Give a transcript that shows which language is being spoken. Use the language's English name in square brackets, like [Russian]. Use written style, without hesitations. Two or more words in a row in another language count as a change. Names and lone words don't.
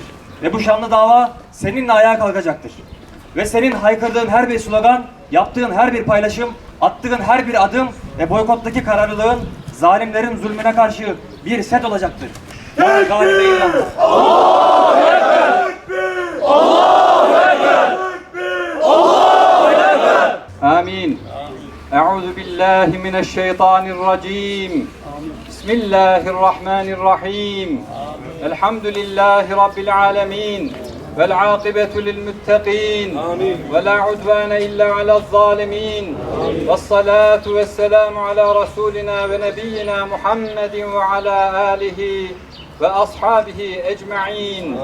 [Turkish] Ve bu şanlı dava seninle ayağa kalkacaktır. Ve senin haykırdığın her bir slogan, yaptığın her bir paylaşım, attığın her bir adım ve boykottaki kararlılığın zalimlerin zulmüne karşı bir set olacaktır. Tekbir! [Arabic] الله أكبر! [Turkish] Tekbir! [Arabic] الله أكبر! [Turkish] Tekbir! [Arabic] الله أكبر! آمين أعوذ بالله من الشيطان الرجيم بسم الله الرحمن الرحيم الحمد لله رب العالمين والعاقبة للمتقين ولا عدوان إلا على الظالمين والصلاة والسلام على رسولنا ونبينا محمد وعلى آله وأصحابه أجمعين